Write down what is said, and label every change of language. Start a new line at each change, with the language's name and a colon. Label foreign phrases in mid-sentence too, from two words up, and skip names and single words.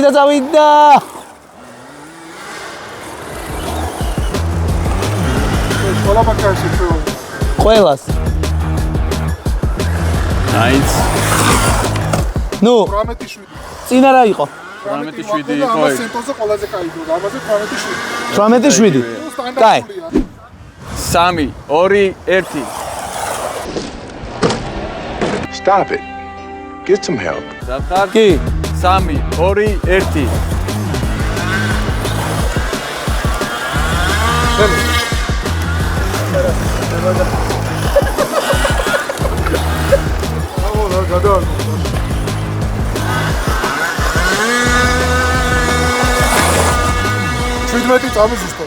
Georgian: ყველა მანქანაში ხო. ყველას.
English: Nice.
Georgian: ნუ 18-7. წინ არა იყო. 18-7 იყო. ამას სენტონზე ყველაზე კაი დრო, ამაზე 18-7. 18-7. კაი. 3, 2, 1.
English: Stop it. Get some help.
Georgian: სათხარ? კი. 3, 2, 1. გადავარდა. ჩვიდმეტი წამი ზუსტად.